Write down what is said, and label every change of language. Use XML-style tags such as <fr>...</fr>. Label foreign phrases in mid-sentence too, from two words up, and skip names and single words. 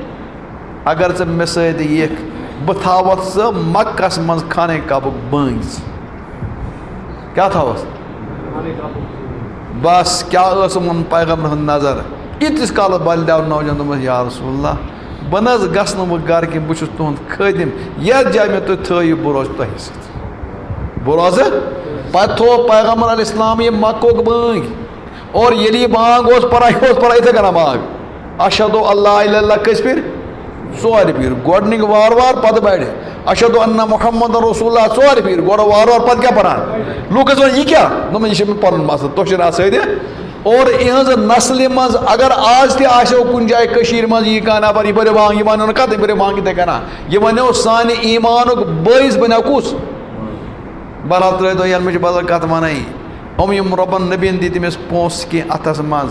<ks>بہٕ تھاوَتھ ژٕ مکس منٛز خانہ کعبُک بٲنٛگۍ کیٛاہ تھاوَس بس کیٛاہ ٲس یِمن پیغمبرن ہٕنٛز نظر ییٖتِس کالس بلدیو نوجوان دوٚپمس</ks> <ar>یا رسول اللہ</ar> <ks>بہٕ نہ حظ گژھٕ نہٕ وۄنۍ گرٕ کینٛہہ بہٕ چھُس تُہُنٛد خٲدِم یتھ جایہِ مےٚ تُہۍ تھٲیِو بہٕ روزٕ تۄہہِ سۭتۍ بہٕ روزٕ پتہٕ تھوٚو پیغمبر</ks> <ar>علیہ السلام</ar> <ks>یہِ مکُک بٲنٛگۍ اور ییٚلہِ یہِ بانٛگ اوس پران یہِ اوس پران یِتھَے کٔنۍ بانٛگ اشہدُ</ks> <ar>اللہ الا اللہ</ar> <ks>کٔژِ پھِرِ 4 پھِرِ گۄڈنِکۍ وارٕ وارٕ پتہٕ بڑِ</ks> <ar>اشہدُ انّ محمد رسول اللہ</ar> <ks>4 پھِرِ گۄڈٕ وارٕ وارٕ پتہٕ کیٛاہ پران لوٗکھ ٲسۍ وَنان یہِ کیٛاہ دوٚپمَس یہِ چھُ مےٚ پنُن مسلہٕ تۄہہِ چھُنہٕ اَتھ سۭتۍ اور یِہٕنٛز نسلہِ منٛز اگر آز تہِ آسیو کُنہِ جایہِ کٔشیٖرِ منٛز یی کانٛہہ نفر یہِ پٔرِو بانٛگ یہِ وَنیو نہٕ کَتھ یہِ پٔرِو بانٛگ یِتھَے کَنہ یہِ وَنیو سانہِ ایٖمانُک بٲعث بنیو کُس بہرحال ترٛٲیِو ییٚلہِ مےٚ چھِ بدل کَتھ وَنٕنۍ یِم رۄبن نبیَن دِتۍ أمِس پونٛسہٕ کینٛہہ اَتھس منٛز</ks>